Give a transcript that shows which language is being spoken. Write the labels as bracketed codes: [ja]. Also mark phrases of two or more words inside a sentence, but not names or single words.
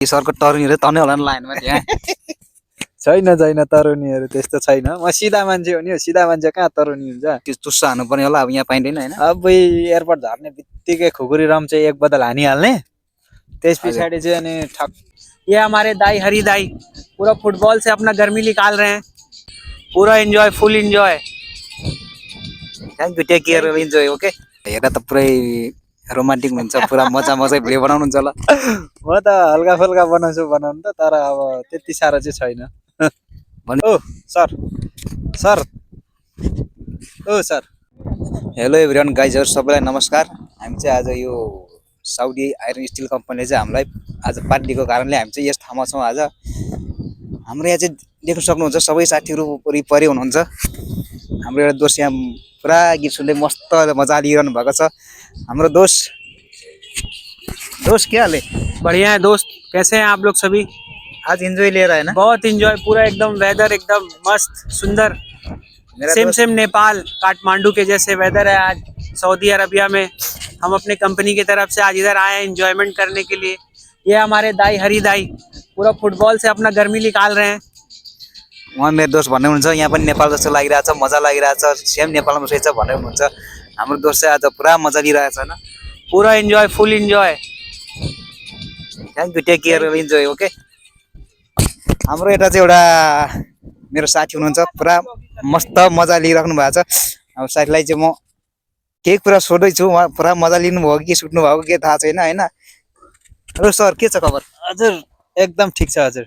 [ne] सरको टर्नीहरू तनै होला नि लाइनमा त्यहाँ छैन तरुनीहरू त्यस्तो छैन। म सिधा मान्छे हो नि, सिधा मान्छे कहाँ तरुनी हुन्छ। त्यो चुस्सा हान्नु पर्ने होला अब यहाँ पाइँदैन होइन। अब एयरपोर्ट झर्ने बित्तिकै खुकुरी रम चाहिँ एक बदल हानिहाल्ने, त्यस पछाडि चाहिँ अनि ठक। [hi] ये हमारे दाई हरी दाई पूरा फुटबॉल से अपना गर्मी निकाल रहे हैं, पूरा एंजॉय, [en] full enjoy. thank you, take care, enjoy. [ne] ओके, हेर्दा त पुरै रोमान्टिक हुन्छ, पुरा मजा भिडियो बनाउनुहुन्छ होला। म त हल्का फुल्का बनाउँछु बनाउनु त, तर अब त्यति साह्रो चाहिँ छैन। ओ सर सर ओ सर [en] hello everyone [ne] गाइजहरू, सबैलाई नमस्कार। हामी चाहिँ आज यो साउदी आइरन स्टिल कम्पनीले चाहिँ हामीलाई आज पार्टी दिएको कारणले हामी चाहिँ यस ठाउँमा छौँ। आज हाम्रो यहाँ चाहिँ देख्न सक्नुहुन्छ सबै साथीहरू वरिपरि हुनुहुन्छ। हाम्रो एउटा दोस्त यहाँ पुरा गीत सुन्दै मस्त मजा लिइरहनु भएको छ। हाम्रो दोस्त [hi] के हाल है? बढ़िया है दोस्त, कैसे हैं आप लोग सभी? [ne] आज इन्जोय लिएर है ना? [hi] बहुत एंजॉय, पूरा एकदम वेदर एकदम मस्त सुंदर। सेम नेपाल काठमांडू के जैसे वेदर है आज सऊदी अरबिया में। हम अपने कंपनी की तरफ से आज इधर आए हैं एंजॉयमेंट करने के लिए। ये हमारे दाई हरी दाई पूरा फुटबॉल से अपना गर्मी निकाल रहे हैं। [ne] उहाँ मेरो दोस्त भन्ने हुनुहुन्छ, यहाँ पनि नेपाल जस्तो लागिरहेछ, मजा लागिरहेछ, सेम नेपालमा रहेछ भन्ने हुनुहुन्छ। हाम्रो दोस्त चाहिँ आज पुरा मजा लिइरहेछ होइन, [hi] पूरा एंजॉय, [en] full enjoy. thank you, take care, enjoy. [ne] ओके, हाम्रो यता चाहिँ एउटा मेरो साथी हुनुहुन्छ, पुरा मस्त मजा लिइराख्नु भएको छ। अब साथीलाई चाहिँ म केही कुरा सोध्दैछु, उहाँ पुरा मजा लिनुभयो कि सुत्नु भएको के थाहा छैन होइन। हेलो सर, के छ खबर? हजुर एकदम ठिक छ हजुर।